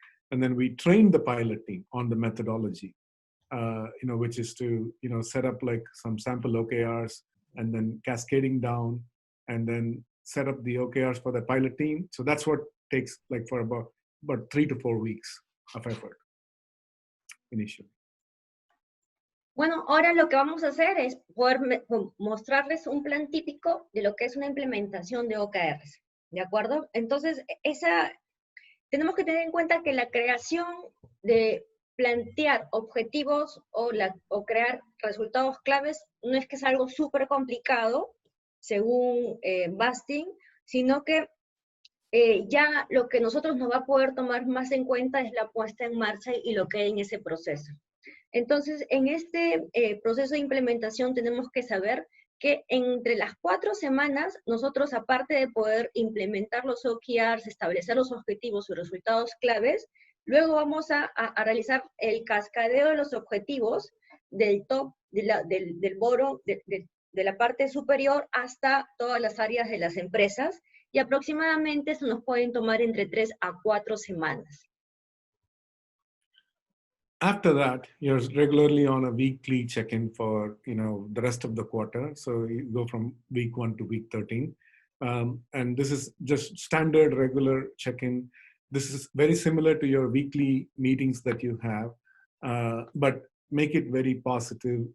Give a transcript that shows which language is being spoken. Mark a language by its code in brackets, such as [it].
[en] And then we train the pilot team on the methodology, you know, which is to, you know, set up like some sample OKRs and then cascading down and then set up the OKRs for the pilot team. So that's what takes like for about 3 to 4 weeks of effort initially. [es] Bueno, ahora lo que vamos a hacer es poder mostrarles un plan típico de lo que es una implementación de OKRs, ¿de acuerdo? Entonces, tenemos que tener en cuenta que la creación de plantear objetivos o crear resultados claves no es que es algo súper complicado, según Bastin, sino que ya lo que nosotros nos va a poder tomar más en cuenta es la puesta en marcha y lo que hay en ese proceso. Entonces, en este proceso de implementación tenemos que saber que entre las 4 semanas, nosotros aparte de poder implementar los OKRs, establecer los objetivos y resultados claves, luego vamos a realizar el cascadeo de los objetivos del top, del bottom, de la parte superior hasta todas las áreas de las empresas, y aproximadamente eso nos pueden tomar entre 3 a 4 semanas. [en] After that, you're regularly on a weekly check-in for, you know, the rest of the quarter. So you go from week 1 to week 13. And this is just standard regular check-in. This is very similar to your weekly meetings that you have, but make it very positive.